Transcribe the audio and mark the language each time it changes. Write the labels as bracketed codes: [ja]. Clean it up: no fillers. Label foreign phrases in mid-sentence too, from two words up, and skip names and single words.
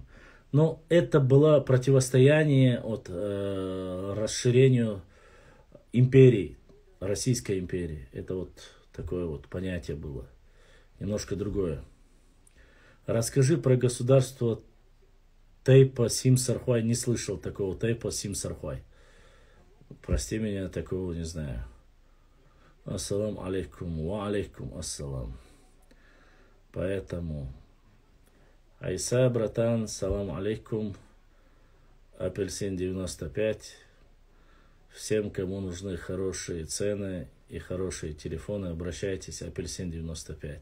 [ru] Но это было противостояние от расширению империи, Российской империи. Это вот такое вот понятие было. Немножко другое. Расскажи про государство Тейпа Сим-Сархуай. Не слышал такого Тейпа Сим-Сархуай. Прости меня, такого не знаю. [ar] السلام عليكم، وعليكم السلام. [ru] Поэтому, Айса, братан, [ar] سلام عليكم, [ru] апельсин 95. Всем, кому нужны хорошие цены и хорошие телефоны, обращайтесь, апельсин 95.